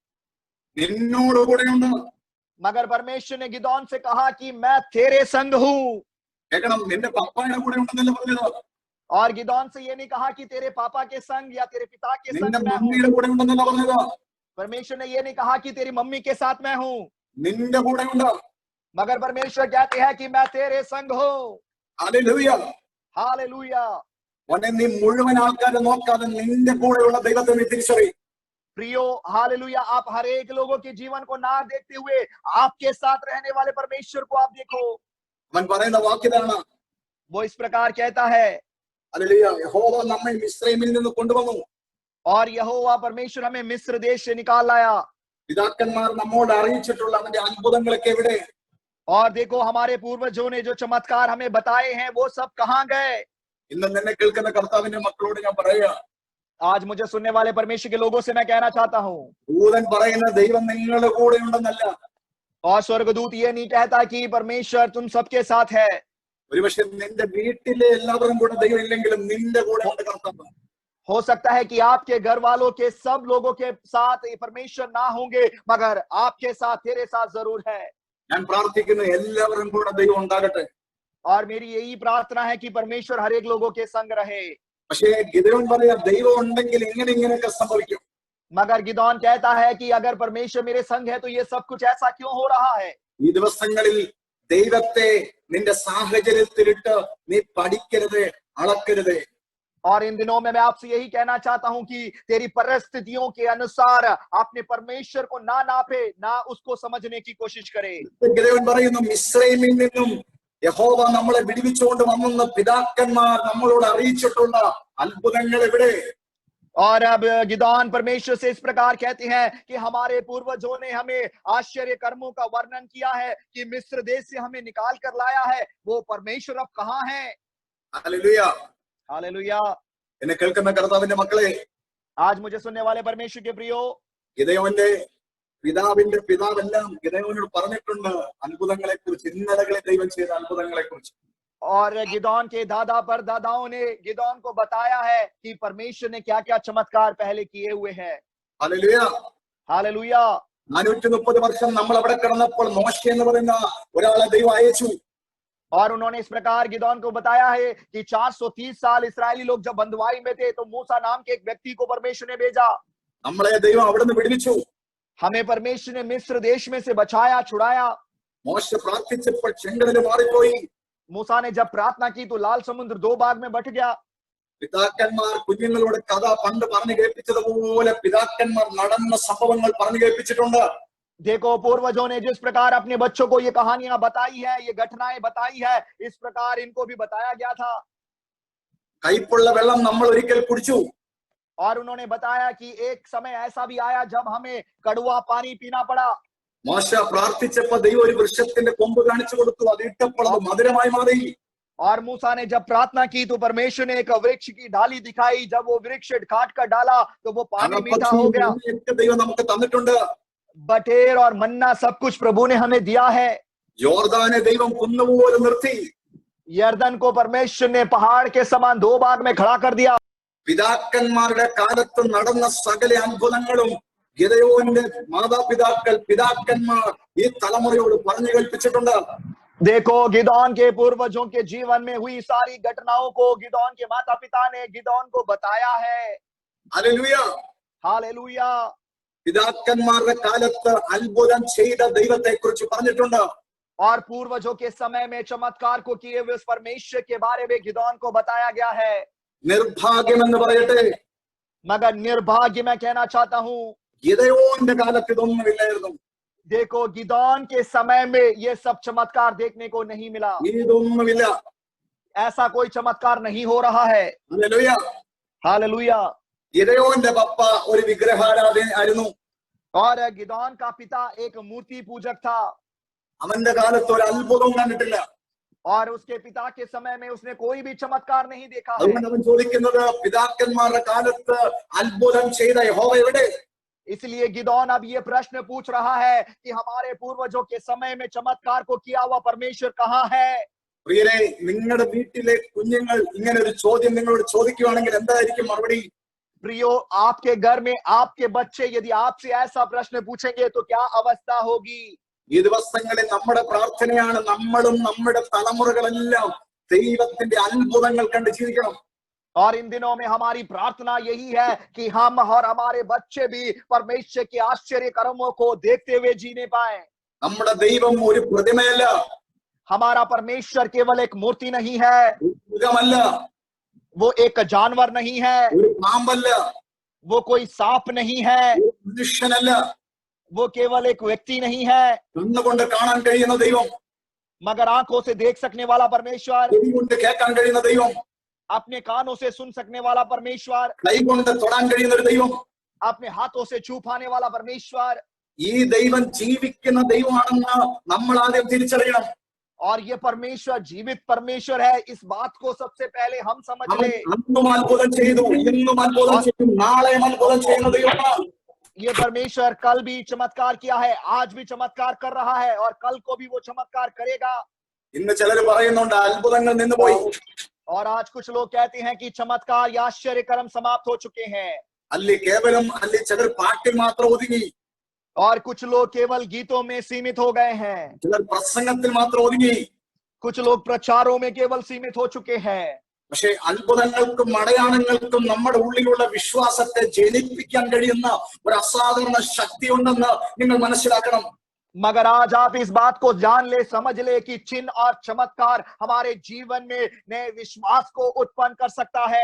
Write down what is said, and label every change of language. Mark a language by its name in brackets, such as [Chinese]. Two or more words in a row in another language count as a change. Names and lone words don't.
[Malayalam] നിന്നോട് കൂടെയുണ്ട്. [Hindi] मगर परमेश्वर ने गिदोन से कहा कि मैं तेरे संग हूं। [Malayalam] കേൾക്കണം, നിന്റെ പപ്പായുടെ കൂടെ ഉണ്ടെന്നല്ല പറഞ്ഞത്, [Hindi] और गिदोन से ये नहीं कहा कि तेरे पापा के संग या तेरे पिता के संग [Malayalam] നിന്റെ [Hindi] मैं हूं। [Malayalam] മമ്മിയുടെ കൂടെ ഉണ്ടെന്നല്ല പറഞ്ഞത്, [Hindi] परमेश्वर ने ये नहीं कहा कि तेरी मम्मी के साथ मैं हूं, [Malayalam] നിന്റെ കൂടെ ഉണ്ട്. [Hindi] मगर परमेश्वर कहते हैं कि मैं तेरे संग हूं। [Malayalam] ഹല്ലേലൂയ. [Hindi] हालेलुया। [Malayalam] മോനെ, നീ മുഴുവൻ ആൾക്കാരെ നോക്കാതെ നിന്റെ കൂടെയുള്ള ദൈവത്തെ നീ തിരിച്ചറി. [Hindi] प्रियो, हालेलुया, आप हर एक लोगों के जीवन को ना देखते हुए आपके साथ रहने वाले परमेश्वर को आप देखो। [Malayalam] അവൻ പറയുന്ന വാക്കിതാണ്, [Hindi] वो इस प्रकार कहता है, [Malayalam] ഹല്ലേലൂയ, യഹോവ നമ്മെ മിസ്രയീമിൽ നിന്ന് കൊണ്ടുവന്നു. [Hindi] और यहोवा परमेश्वर हमें मिस्र देश से निकाल लाया। [Malayalam] പിതാക്കന്മാർ നമ്മോട് അറിയിച്ചിട്ടുള്ള അവന്റെ അത്ഭുതങ്ങളൊക്കെ എവിടെ? [Hindi] और देखो, हमारे पूर्वजों ने जो चमत्कार हमें बताए हैं वो सब कहां गए? [Malayalam] ഇന്ന് നിന്നെ കേൾക്കുന്ന കർത്താവിന്റെ മക്കളോട് ഞാൻ പറയാ, [Hindi] आज मुझे सुनने वाले परमेश्वर के लोगों से मैं कहना चाहता हूं, [Malayalam] ദൂതൻ പറയുന്ന ദൈവം നിങ്ങളുടെ കൂടെ ഉണ്ടെന്നല്ല, [Hindi] और स्वर्गदूत ये नहीं कहता कि परमेश्वर तुम सबके साथ है। [Malayalam] ഒരുപക്ഷെ നിന്റെ വീട്ടിലെ എല്ലാവരും കൂടെ ദൈവം ഇല്ലെങ്കിലും നിന്റെ കൂടെ ഉണ്ട് കർത്താവ്. [Hindi] हो सकता है कि आपके घर वालों के सब लोगों के साथ ये परमेश्वर ना होंगे, मगर आपके साथ, तेरे साथ जरूर है। [Malayalam] ഞാൻ പ്രാർത്ഥിക്കുന്നു, എല്ലാവരും കൂടെ ദൈവം ഉണ്ടാകട്ടെ. [Hindi] और मेरी यही प्रार्थना है कि परमेश्वर हर एक लोगों के संग रहे। [Malayalam] പക്ഷേ ഗിദെയോൻ പറയാ, ദൈവം ഉണ്ടെങ്കിൽ ഇങ്ങനെയൊക്കെ സംഭവിക്കും. [Hindi] मगर गिदोन कहता है कि अगर परमेश्वर मेरे संग है तो ये सब कुछ ऐसा क्यों हो रहा है? [Malayalam] ഈ ദിവസങ്ങളിൽ ദൈവത്തെ നിന്റെ സാഹചര്യത്തിലിട്ട് നീ പഠിക്കരുത്, അളക്കരുത്. [Hindi] और इन दिनों में मैं आपसे यही कहना चाहता हूं कि तेरी परिस्थितियों के अनुसार अपने परमेश्वर को ना नापे, ना उसको समझने की कोशिश करे। [Malayalam] ഗിദെയോൻ പറയുന്നു, മിസ്രയീമിൽ നിന്നും യഹോവ നമ്മളെ വിടുവിച്ചുകൊണ്ട് വന്നെന്ന് പിതാക്കന്മാർ നമ്മളോട് അറിയിച്ചിട്ടുള്ള അത്ഭുതങ്ങൾ എവിടെ? [Hindi] और अब गिदोन परमेश्वर से इस प्रकार कहते हैं कि हमारे पूर्वजों ने हमें आश्चर्य कर्मों का वर्णन किया है कि मिस्र देश से हमें निकाल कर लाया है, वो परमेश्वर अब कहां है? [Malayalam] ഹല്ലേലൂയ. [Hindi] हालेलुया। [Malayalam] എന്നെ കേൾക്കുന്ന കർത്താവിന്റെ മക്കളെ, [Hindi] आज मुझे सुनने वाले परमेश्वर के प्रियो, [Malayalam] ഗിദെയോന്റെ പിതാവിന്റെ പിതാവെല്ലാം ഗിദെയോനോട് പറഞ്ഞിട്ടുണ്ട് അത്ഭുതങ്ങളെ കുറിച്ച്, ഇന്നലകളെ ദൈവം ചെയ്ത അത്ഭുതങ്ങളെ കുറിച്ച്. [Hindi] और गिदोन के दादा पर दादाओं ने गिदोन को बताया है कि परमेश्वर ने क्या क्या चमत्कार पहले किए हुए हैं। [Malayalam] ഹല്ലേലൂയ. [Hindi] हालेलुया। [Malayalam] 430 വർഷം നമ്മൾ അവിടെ കിടന്നപ്പോൾ മോശ എന്ന് പറയുന്ന ഒരാളെ ദൈവം അയച്ചു. [Hindi] और उन्होंने इस प्रकार गिदोन को बताया है कि 430 साल इस्राएली लोग जब बंधुआई में थे तो मूसा नाम के एक व्यक्ति को परमेश्वर ने भेजा। [Malayalam] നമ്മളെ ദൈവം അവിടുന്ന് വിടുവിച്ചു. [Hindi] हमें परमेश्वर ने मिस्र देश में से बचाया, छुड़ाया। [Malayalam] മോശ പ്രാർത്ഥിച്ചപ്പോൾ ചെങ്കടൽ മാറിപ്പോയി. [Hindi] मूसा ने जब प्रार्थना की तो लाल समुद्र 2 भाग में बट गया। [Malayalam] പിതാക്കന്മാർ കുഞ്ഞുങ്ങളോട് കഥ പണ്ട് പറഞ്ഞു കേൾപ്പിച്ചതുപോലെ പിതാക്കന്മാർ നടന്ന സംഭവങ്ങൾ പറഞ്ഞു കേൾപ്പിച്ചിട്ടുണ്ട്. [Hindi] देखो, पूर्वजों ने जिस प्रकार अपने बच्चों को ये कहानियां बताई है, ये घटनाएं बताई है, इस प्रकार इनको भी बताया गया था। [Malayalam] കയ്പുള്ള വെള്ളം നമ്മൾ ഒരിക്കൽ കുടിച്ചു. [Hindi] और उन्होंने बताया कि एक समय ऐसा भी आया जब हमें कड़वा पानी पीना पड़ा। [Malayalam] മോശ പ്രാർത്ഥിച്ചപ്പോൾ ദൈവം ഒരു വൃക്ഷത്തിന്റെ കൊമ്പ് കാണിച്ചു കൊടുത്തു, അത് ഇട്ടപ്പോൾ അത് മധുരമായി മാറി. [Hindi] और मूसा ने जब प्रार्थना की तो परमेश्वर ने एक वृक्ष की डाली दिखाई, जब वो वृक्ष काट कर डाला तो वो पानी मीठा हो गया। [Malayalam] ദൈവം നമുക്ക് തന്നിട്ടുണ്ട്. [Hindi] बटेर और मन्ना सब कुछ प्रभु ने हमें दिया है। [Malayalam] യോർദാനെ ദൈവം കുന്നുപോലെ നിർത്തി. [Hindi] यर्दन को परमेश्वर ने पहाड़ के समान 2 भाग में खड़ा कर दिया। [Malayalam] പിതാക്കന്മാരുടെ കാലത്ത് നടന്ന സകല അത്ഭുതങ്ങളും ഗിദെയോന്റെ മാതാപിതാക്കൾ, പിതാക്കന്മാർ ഈ തലമുറയോട് പറഞ്ഞു കേൾപ്പിച്ചിട്ടുണ്ട്. [Hindi] देखो, गिदोन के पूर्वजों के जीवन में हुई सारी घटनाओं को गिदोन के माता पिता ने गिदोन को बताया है। [Malayalam] ഹല്ലേലൂയ. [Hindi] हालेलुया। [Malayalam] പിതാക്കന്മാരുടെ കാലത്ത് അത്ഭുതം ചെയ്ത ദൈവത്തെ കുറിച്ച് പറഞ്ഞിട്ടുണ്ട്. [Hindi] और पूर्वजों के समय में चमत्कार को किए हुए उस परमेश्वर के बारे में गिदोन को बताया गया है। [Malayalam] നിർഭാഗ്യം എന്ന് പറയട്ടെ, [Hindi] मगर निर्भाग्य मैं कहना चाहता हूं, [Malayalam] ഗിദെയോന്റെ കാലത്ത് ഇതൊന്നുമില്ലായിരുന്നു. [Hindi] देखो, गिदोन के समय में ये सब चमत्कार देखने को नहीं मिला। [Malayalam] ഇതൊന്നുമില്ല. [Hindi] ऐसा कोई चमत्कार नहीं हो रहा है। [Malayalam] ഹല്ലേലൂയ. [Hindi] हालेलुया। [Malayalam] ഗിദെയോന്റെ പപ്പ ഒരു വിഗ്രഹാരാധനായിരുന്നു. [Hindi] और गिदोन का पिता एक मूर्ति पूजक था [Malayalam] അവന്റെ കാലത്ത് ഒരു അത്ഭുതവും കണ്ടിട്ടില്ല. [Hindi] और उसके पिता के समय में उसने कोई भी चमत्कार नहीं देखा है। [Malayalam] അതുകൊണ്ട് അവൻ ചോദിക്കുന്നത്, പിതാക്കന്മാരുടെ കാലത്ത് അത്ഭുതം ചെയ്ത യഹോവ എവിടെ? [Hindi] इसलिए गिदोन अब ये प्रश्न पूछ रहा है कि हमारे पूर्वजों के समय में चमत्कार को किया हुआ परमेश्वर कहाँ है? [Malayalam] പ്രിയരെ, നിങ്ങളുടെ വീട്ടിലെ കുഞ്ഞുങ്ങൾ ഇങ്ങനെ ഒരു ചോദ്യം നിങ്ങളോട് ചോദിക്കുകയാണെങ്കിൽ എന്തായിരിക്കും മറുപടി? [Hindi] प्रियो, आपके घर में आपके बच्चे यदि आपसे ऐसा प्रश्न पूछेंगे तो क्या अवस्था होगी? [Malayalam] ഈ ദിവസങ്ങളിൽ നമ്മുടെ പ്രാർത്ഥനയാണ് നമ്മളും നമ്മുടെ തലമുറകളെല്ലാം ദൈവത്തിന്റെ അത്ഭുതങ്ങൾ കണ്ട് ജീവിക്കണം. [Hindi] और इन दिनों में हमारी प्रार्थना यही है कि हम और हमारे बच्चे भी परमेश्वर के आश्चर्य कर्मों को देखते हुए जीने पाए। [Malayalam] നമ്മുടെ ദൈവം ഒരു പ്രതിമയല്ല, [Hindi] हमारा परमेश्वर केवल एक मूर्ति नहीं है, [Malayalam] ഒരു മൃഗമല്ല, [Hindi] वो एक जानवर नहीं है, [Malayalam] ഒരു പാമ്പല്ല, [Hindi] वो कोई सांप नहीं है, [Malayalam] ഒരു മനുഷ്യനല്ല, [Hindi] वो केवल एक व्यक्ति नहीं है, [Malayalam] കണ്ണുകൊണ്ട് കാണാൻ കഴിയുന്ന ദൈവം, [Hindi] मगर आंखों से देख सकने वाला परमेश्वर, [Malayalam] ചെവി കൊണ്ട് കേൾക്കാൻ കഴിയുന്ന ദൈവം, [Hindi] अपने कानों से सुन सकने वाला परमेश्वर, [Malayalam] കൈ കൊണ്ട് തൊടാൻ കഴിയുന്ന ഒരു ദൈവം. [Hindi] अपने हाथों से छू पाने वाला परमेश्वर। [Malayalam] ഈ ദൈവം ജീവിക്കുന്ന ദൈവമാണെന്ന് നമ്മൾ ആദ്യം തിരിച്ചറിയണം. [Hindi] और ये परमेश्वर जीवित परमेश्वर है, इस बात को सबसे पहले हम समझ [Malayalam] അവൻ [Hindi] ले। [Malayalam] അന്നും അത്ഭുതം ചെയ്തു, ഇന്നും അത്ഭുതം ചെയ്യും, നാളെയും അത്ഭുതം ചെയ്യുന്ന ദൈവമാണ്. [Hindi] ये परमेश्वर कल भी चमत्कार किया है, आज भी चमत्कार कर रहा है और कल को भी वो चमत्कार करेगा। [Malayalam] ഇന്ന് ചിലർ പറയുന്നുണ്ട് അത്ഭുതങ്ങൾ നിന്നുപോയി. [Hindi] और आज कुछ लोग कहते हैं कि चमत्कार या आश्चर्य कर्म समाप्त हो चुके हैं, [Malayalam] ಅಲ್ಲಿ കേവലം ಅಲ್ಲಿ ചിലർ പാട്ടിൽ മാത്രം ഒതുങ്ങി, [Hindi] और कुछ लोग केवल गीतों में सीमित हो गए हैं, [Malayalam] ചിലർ പ്രസംഗത്തിൽ മാത്രം ഒതുങ്ങി. [Hindi] कुछ लोग प्रचारों में केवल सीमित हो चुके हैं। [Malayalam] പക്ഷെ അത്ഭുതങ്ങൾക്കും അടയാളങ്ങൾക്കും നമ്മുടെ ഉള്ളിലുള്ള വിശ്വാസത്തെ ജനിപ്പിക്കാൻ കഴിയുന്ന ഒരു അസാധാരണ ശക്തി ഉണ്ടെന്ന് നിങ്ങൾ മനസ്സിലാക്കണം. [Hindi] मगर आज आप इस बात को जान ले, समझ ले कि चिन्ह और चमत्कार हमारे जीवन में नए विश्वास को उत्पन्न कर सकता है।